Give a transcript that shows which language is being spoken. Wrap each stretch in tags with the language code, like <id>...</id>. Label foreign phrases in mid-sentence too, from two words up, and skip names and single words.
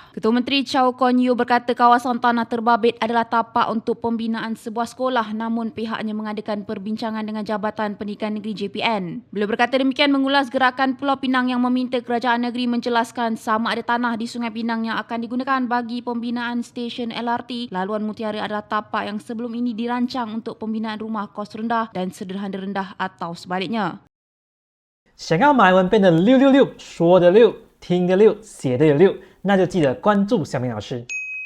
<ms>Ketua Menteri Chow Kon Yew berkata kawasan tanah terbabit adalah tapak untuk pembinaan sebuah sekolah namun pihaknya mengadakan perbincangan dengan Jabatan Pendidikan Negeri JPN. Beliau berkata demikian mengulas gerakan Pulau Pinang yang meminta kerajaan negeri menjelaskan sama ada tanah di Sungai Pinang yang akan digunakan bagi pembinaan stesen LRT laluan Mutiara adalah tapak yang sebelum ini dirancang untuk pembinaan rumah kos rendah dan sederhana rendah atau sebaliknya.</ms> <zh>想要马来文变得666，说的6，听的6，写的有6，那就记得关注小明老师。</zh>